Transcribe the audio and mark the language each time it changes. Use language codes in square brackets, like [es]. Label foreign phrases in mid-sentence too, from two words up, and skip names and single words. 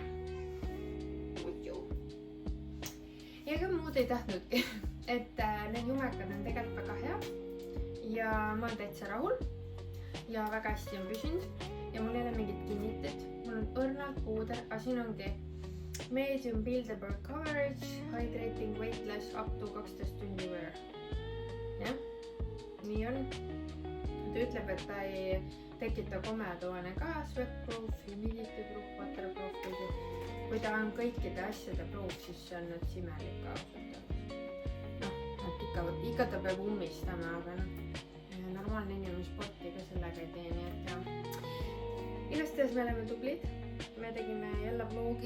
[et] Mutsu. Ja ega muud ei tahtnudki. Et need jumekad on tegelikult väga hea. Ja ma olen täitsa rahul. Ja väga hästi on püsinud. Ja mul ei ole mingit kinnitet. Mul on õrnalt puuder, aga siin ongi [en] medium buildable coverage, hydrating weightless up to [et] 12 tundi wear. Jah, nii on. ta ütleb, et ta ei tekita komeduane ka, sweatproof, [en] humidity proof, waterproof. [et] Kui ta on kõikide asjade proof, siis see on nüüd imelik ausalt öeldes. Noh, ikka ta peab ummistama, aga normaalne inimene sporti ka sellega ei tee, nii et jah. Igastahes me oleme tublid. Me tegime jälle vlogi.